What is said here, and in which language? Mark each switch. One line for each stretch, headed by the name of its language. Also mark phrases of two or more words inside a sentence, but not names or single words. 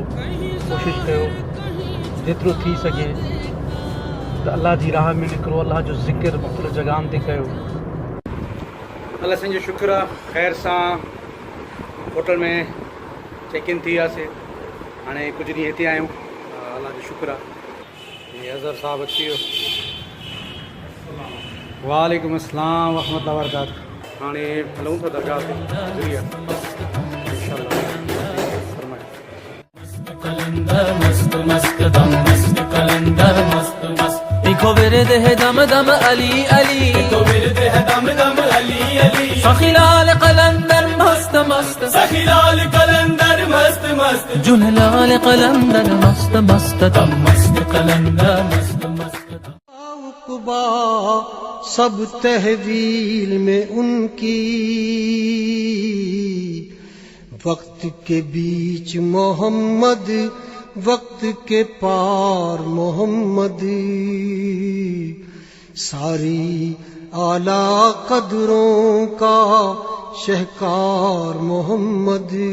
Sindhi: कोशिशि कयो जेतिरो थी सघे त अल्लाह जी राह में निकिरो, अल्लाह जो ज़िक्र मुख़्तलिफ़ जॻहियुनि ते कयो। अल्लाह साईं जो शुक्र आहे, ख़ैर सां होटल में
English: check in
Sindhi: थी वियासीं। हाणे कुझु ॾींहं हिते आहियूं, अल्लाह जो शुक्र आहे। अज़हर साहिबु अची वियो।
Arabic: وعليكم السلام ورحمة الله وبركاته.
Sindhi: हाणे हलूं था दरगाह ते इंशाअल्लाह।
Punjabi: قلندر مست مست دم مست قلندر مست مست. اکو ورد ہے دم دم علی علی، اکو ورد ہے دم دم علی علی. سخی‌لال قلندر مست مست، سخی‌لال قلندر مست مست. جنلال قلندر مست مست دم مست قلندر مست مست دم.
Urdu: سب تحویل میں ان کی، وقت کے بیچ محمد، وقت کے پار محمد. ساری اعلیٰ قدروں کا شہکار محمد.